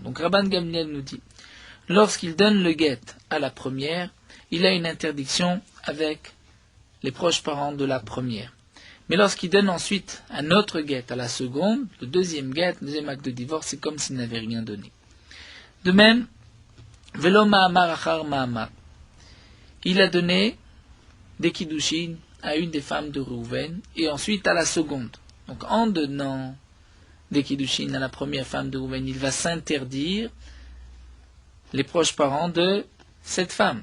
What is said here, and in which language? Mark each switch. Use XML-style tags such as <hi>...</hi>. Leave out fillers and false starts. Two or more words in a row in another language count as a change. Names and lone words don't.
<fr>Donc Rabban Gamliel nous dit, lorsqu'il donne le get à la première, il a une interdiction avec les proches parents de la première. Mais lorsqu'il donne ensuite un autre get à la seconde, le deuxième get, le deuxième acte de divorce, c'est comme s'il n'avait rien donné. De même,</fr> <he>ולא מאמר אחר מאמר,</he> <fr>il a donné des kiddushin à une des femmes de Réhouven et ensuite à la seconde. Donc en donnant des kiddushin à la première femme de Réhouven, il va s'interdire les proches parents de cette femme.</fr>